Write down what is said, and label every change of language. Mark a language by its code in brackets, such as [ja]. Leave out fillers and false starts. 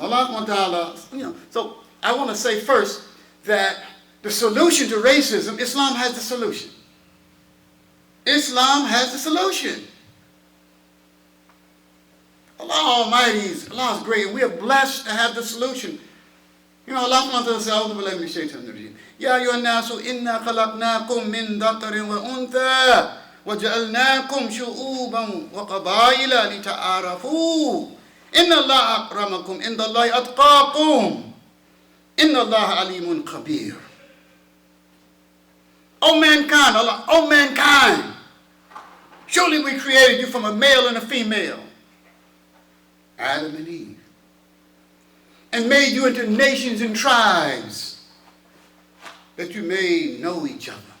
[en] Allah subhanahu wa ta'ala, you know, so I want to say first that the solution to racism, Islam has the solution. Islam has the solution. Allah Almighty, Allah is great, and we are blessed to have the solution. You know, [ar] Allah subhanahu wa ta'ala says, "A'udhu billahi minash shaitanir rajim. Ya ayyuhan nasu inna khalaqnakum min dhakarin wa untha وَجَعَلْنَاكُمْ شُعُوبًا وَقَبَائِلَ لِتَعَارَفُوا إِنَّ اللَّهَ أَكْرَمَكُمْ عِنْدَ اللَّهِ أَتْقَاكُمْ إِنَّ اللَّهَ عَلِيمٌ خَبِيرٌ." [en] O mankind, Allah, O mankind, surely we created you from a male and a female, Adam and Eve, and made you into nations and tribes that you may know each other.